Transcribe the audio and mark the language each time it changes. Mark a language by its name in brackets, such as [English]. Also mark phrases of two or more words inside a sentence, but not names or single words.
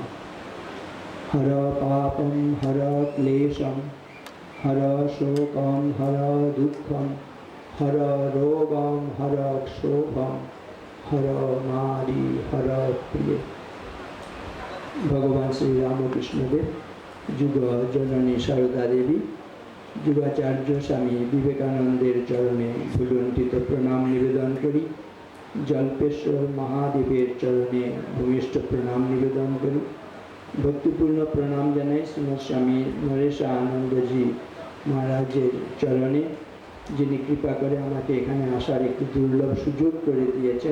[Sanskrit] हर पापं हर क्लेशं हर शोकं हर दुःखं हर रोगं हर क्षोभं हर नारी हर प्रिय। [Bangla] ভগবান শ্রী রামকৃষ্ণ দেব যুগ জননী সারদা দেবী যুগাচার্য স্বামী বিবেকানন্দের চরণে ভুলুণ্ঠিত প্রণাম নিবেদন করি। জল্পেশ্বর মহাদেবের চরণে ভূমিষ্ঠ প্রণাম নিবেদন করি। ভক্তিপূর্ণ প্রণাম জানাই শ্রীমৎ স্বামী নরেশানন্দজি মহারাজের চরণে, যিনি কৃপা করে আমাকে এখানে আসার একটি দুর্লভ সুযোগ করে দিয়েছেন।